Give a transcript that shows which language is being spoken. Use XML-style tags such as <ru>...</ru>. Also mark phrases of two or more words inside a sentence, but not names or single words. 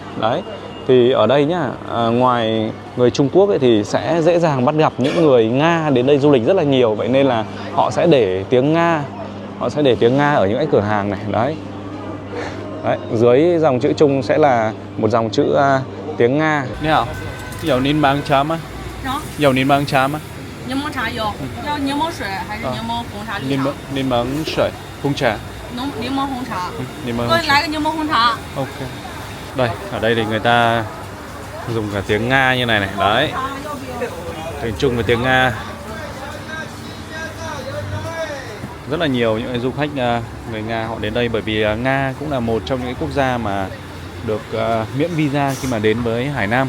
<vi>Đấy, thì ở đây nhá, ngoài người Trung Quốc ấy thì sẽ dễ dàng bắt gặp những người Nga đến đây du lịch rất là nhiều. Vậy nên là họ sẽ để tiếng Nga, ở những cái cửa hàng này. Đấy, dưới dòng chữ Trung sẽ là một dòng chữ tiếng Nga.</vi> <zh>Nè, 有柠檬茶吗。有柠檬茶吗. 柠檬茶有，要柠檬水还是柠檬红茶绿茶？柠檬水，红茶。柠檬红茶。柠檬。给我来个柠檬红茶。 Ok.</zh> <vi>Đây, ở đây thì người ta dùng cả tiếng Nga như này này. Đấy. tiếng Trung và tiếng Nga. Rất là nhiều những du khách người Nga họ đến đây, bởi vì Nga cũng là một trong những quốc gia mà được miễn visa khi mà đến với Hải Nam.</vi>